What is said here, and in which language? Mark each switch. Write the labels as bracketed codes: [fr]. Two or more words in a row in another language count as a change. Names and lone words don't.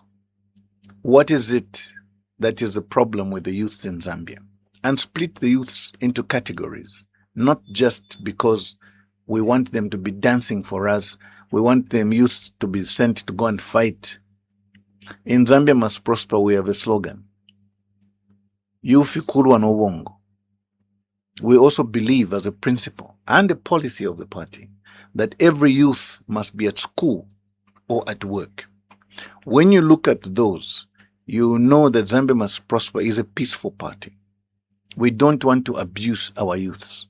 [en] What is it that is the problem with the youth in Zambia? And split the youths into categories, not just because we want them to be dancing for us. We want them youth to be sent to go and fight. In Zambia Must Prosper, we have a slogan. [bem] Yufi kulwa no wongo. [en] We also believe as a principle and a policy of the party that every youth must be at school or at work. When you look at those, you know that Zambia Must Prosper is a peaceful party. We don't want to abuse our youths.